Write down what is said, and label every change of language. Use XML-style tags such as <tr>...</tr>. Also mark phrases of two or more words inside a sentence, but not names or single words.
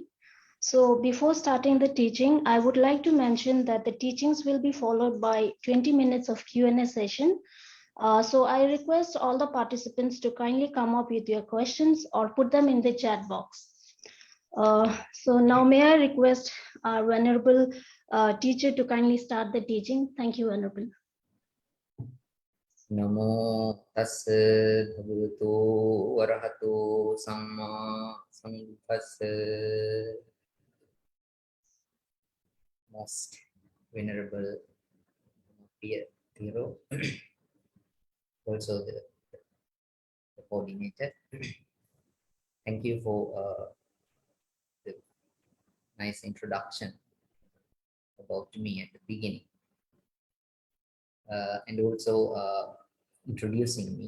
<en>So before starting the teaching, I would like to mention that the teachings will be followed by 20 minutes of Q&A session. So I request all the participants to kindly come up with your questions or put them in the chat box. So now may I request our Venerable teacher to kindly start the teaching. Thank you, Venerable.</en> <pi>Namo tassa bhagavato arahato samma sambuddhassa.</pi> <en>Most venerable peer, also the coordinator. Thank you for the nice introduction about me at the beginning, and also introducing me.</en>